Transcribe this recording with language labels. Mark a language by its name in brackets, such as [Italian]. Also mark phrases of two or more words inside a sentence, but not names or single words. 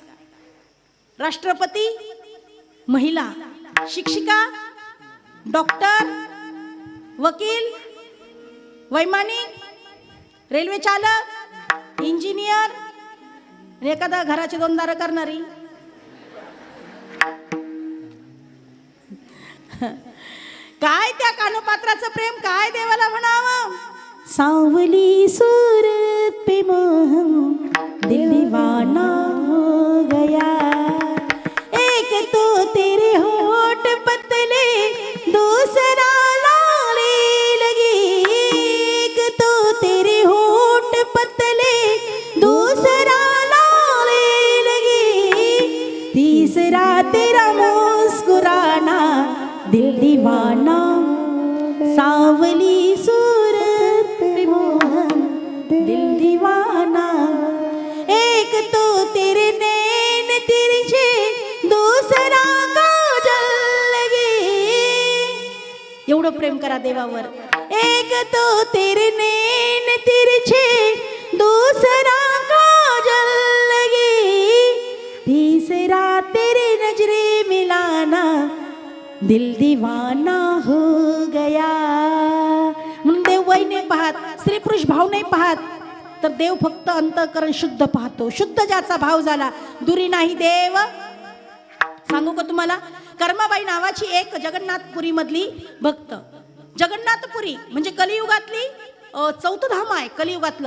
[Marathi] राष्ट्रपती, महिला, शिक्षिका, डॉक्टर, वकील, वैमानिक, रेल्वे चालक, इंजिनियर, आणि एखादा घराचे 2 दारं करणारी. काय त्या कानपात्राचं प्रेम काय देवाला म्हणावं. [Hindi] सांवली सूरत पे मोहम दिल दीवाना हो गया, एक तो तेरे होठ पतले दूसरा लाले लगी, एक तो तेरे होठ पतले दूसरा लाले लगी, तीसरा तेरा मुस्कुराना दिल दीवाना. सांवली सूरत पे मोहन दिल दीवाना, एक तो तेरे नैन तिरछे दूसरा काजल लगे. [Marathi] एवढं प्रेम करा देवावर. [Hindi] एक तो तेरे नैन तिरछे दूसरा काजल लगे, तीसरा तेरे नजरे मिलाना दिल दीवाना हो गया. [Marathi] म्हणून देव वय नाही पाहत, स्त्री पुरुष भाव नाही पाहत, तर देव फक्त अंतःकरण शुद्ध पाहतो. शुद्ध ज्याचा भाव झाला दुरी नाही देव. सांगू का तुम्हाला, कर्माबाई नावाची एक जगन्नाथपुरी मधली भक्त. जगन्नाथपुरी म्हणजे कलियुगातली 4थं धाम आहे कलियुगातलं.